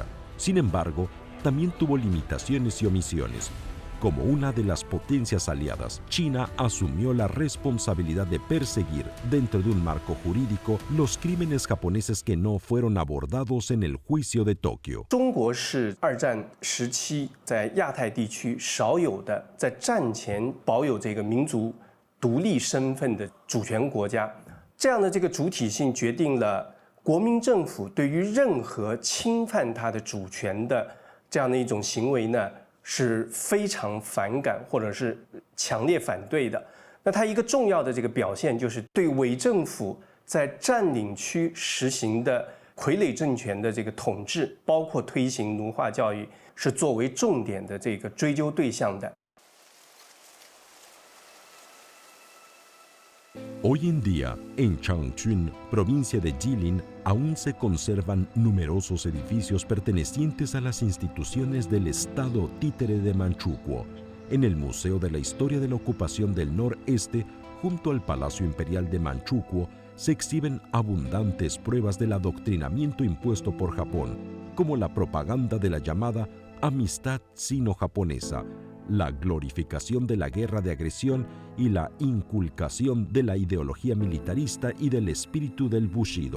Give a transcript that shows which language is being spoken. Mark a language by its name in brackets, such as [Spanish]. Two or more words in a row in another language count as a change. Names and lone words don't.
[Spanish] Sin embargo, también tuvo limitaciones y omisiones. Como una de las potencias aliadas, China asumió la responsabilidad de perseguir, dentro de un marco jurídico, los crímenes japoneses que no fueron abordados en el juicio de Tokio. [Chinese] 中国是2战时期在亚太地区少有的在战前保有这个民族独立身份的主权国家，这样的这个主体性决定了国民政府对于任何侵犯它的主权的这样的一种行为呢，是非常反感或者是强烈反对的。那它一个重要的这个表现就是对伪政府在占领区实行的傀儡政权的这个统治，包括推行奴化教育，是作为重点的这个追究对象的。 [Spanish] Hoy en día, en Changchun, provincia de Jilin, aún se conservan numerosos edificios pertenecientes a las instituciones del Estado títere de Manchukuo. En el Museo de la Historia de la Ocupación del Noreste, junto al Palacio Imperial de Manchukuo, se exhiben abundantes pruebas del adoctrinamiento impuesto por Japón, como la propaganda de la llamada amistad sino-japonesa, la glorificación de la guerra de agresión y la inculcación de la ideología militarista y del espíritu del Bushido.